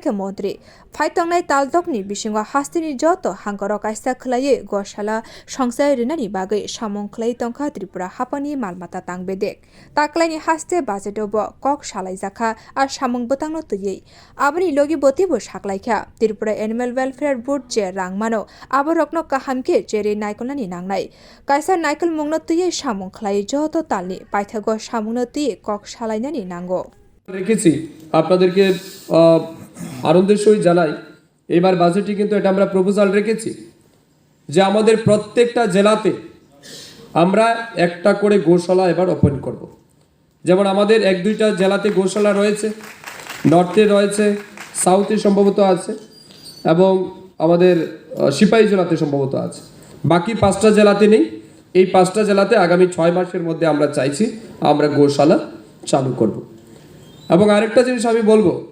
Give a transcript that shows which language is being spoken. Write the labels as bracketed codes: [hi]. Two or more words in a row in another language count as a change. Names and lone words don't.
[trp] ke montri phai tangnai Taldok ni bisingo hasteni joto hangkoro kaisa khlai Go-shala songsai rinani bagai samung khlai tongka Tripura hapangni malmata tang bedek taklai ni haste budget obo kok-shala jakaha samung botang no tuye aboni logi boti bo saklai kha Tripura Animal Welfare Board je rangmano aborokno kahamke jere naikolani nangnai kaisa naikol mungno tuye samung khlai joto talni paithago samungno tuye kok-shalai nani nango [bn] রেখেছি আপনাদেরকে আনন্দের সহিত জানাই এবার বাজেটে কিন্তু এটা আমরা প্রপোজাল রেখেছি যে আমাদের প্রত্যেকটা জেলাতে আমরা একটা করে গোশালা এবার ওপেন করব যেমন আমাদের এক দুইটা জেলাতে গোশালা রয়েছে নর্থে রয়েছে সাউথে সম্ভবত আছে এবং আমাদের সিপাহী জেলাতে সম্ভবত আছে বাকি পাঁচটা জেলাতে নেই এই পাঁচটা জেলাতে আগামী 6 মাসের মধ্যে আমরা চাইছি আমরা গোশালা চালু করব এবং আরেকটা জিনিস আমি বলবো